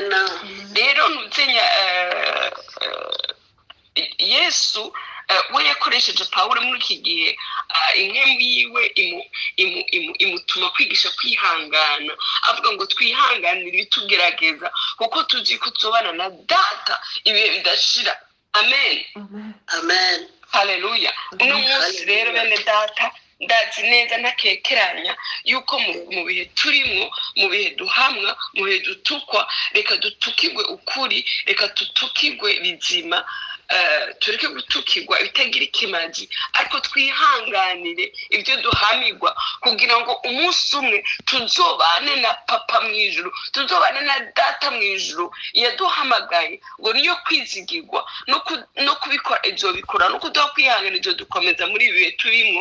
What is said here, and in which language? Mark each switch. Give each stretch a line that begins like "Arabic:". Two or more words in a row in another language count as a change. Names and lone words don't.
Rundi: Rero ntuzenya Yesu we yakoresheje Pawulo muri iki gihe, impemu yiwe imutuma kwigisha kwihangana, avuga ngo twihanganire ibitugerageza kuko tuzi ko tuzobana na data ibihe bidashira. Amen. amen Haleluya. Uno munsi rero bene data, ndazi neza ntakekeranya yuko mu bihe turimo, mu bihe duhamwa, mu bihe dutukwa, reka dutukirwe ukuri, reka dutukirwe bizima, tureke gutukirwa ibitagira ikimazi, ariko twihanganire ibyo duhamirwa kugira ngo umunsi umwe tuzobane na papa mu ijuru, tuzobane na data mu ijuru yaduhamagaye ngo niyo kwizigirwa no kubikora ibyo bikora, no kuduha kwihangana ibyo dukomeza muri ibi bihe turimo.